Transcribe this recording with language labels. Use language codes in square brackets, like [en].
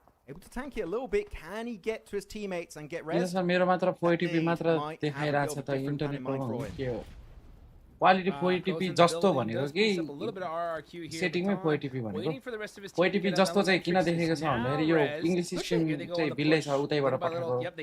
[en] Able to tank it a little bit. Can he get to his teammates and get res? [ne] मेरो मात्र 480p मात्र देखाइराछ त internet problem के हो. Quality 480p जस्तो भनेको कि सेटिङमै 480p भनेको 480p जस्तो चाहिँ किन देखेको छ भन्दाखेरि यो इंग्लिश सिस्टम चाहिँ बिल्लै छ उतैबाट पठाएको.